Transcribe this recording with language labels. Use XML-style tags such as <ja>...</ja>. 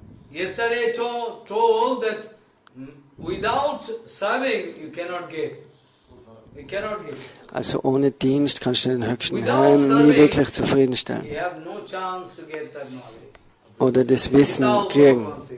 <en>Yesterday I told that without serving you cannot get. You cannot get.</en> <de>Also ohne Dienst kannst du den Höchsten Herrn nie wirklich zufriedenstellen.</de> <en>You have no chance to get that knowledge.</en> <de>Oder das Wissen kriegen.</de>